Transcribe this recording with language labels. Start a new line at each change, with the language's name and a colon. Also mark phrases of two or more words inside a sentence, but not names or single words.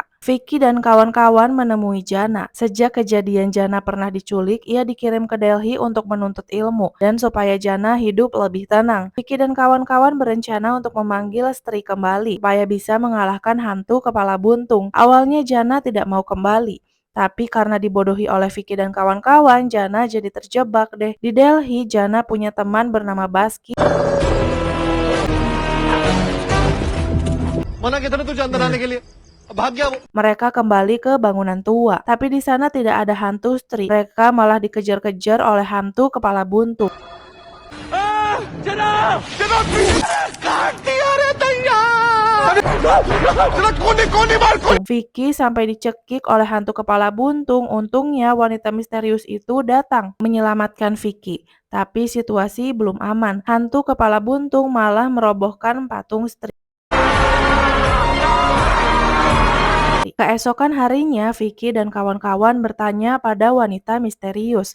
Indonesian: Vicky dan kawan-kawan menemui Jana. Sejak kejadian Jana pernah diculik, ia dikirim ke Delhi untuk menuntut ilmu dan supaya Jana hidup lebih tenang. Vicky dan kawan-kawan berencana untuk memanggil Stri kembali supaya bisa mengalahkan hantu kepala buntung. Awalnya Jana tidak mau kembali. Tapi karena dibodohi oleh Vicky dan kawan-kawan, Jana jadi terjebak deh. Di Delhi, Jana punya teman bernama Baski.
Hindi: मना किया था ना तुझे अंदर आने के लिए भाग गया वो।
Indonesian: Mereka kembali ke bangunan tua, tapi di sana tidak ada hantu Stri. Mereka malah dikejar-kejar oleh hantu kepala buntung.
Hindi: जनाब जनाब काट दिया रे दैया जनाब कोने कोने मार कोने।
Indonesian: Vicky sampai dicekik oleh hantu kepala buntung. Untungnya wanita misterius itu datang menyelamatkan Vicky. Tapi situasi belum aman. Hantu kepala buntung malah merobohkan patung Stri. Keesokan harinya, Vicky dan kawan-kawan bertanya pada wanita misterius.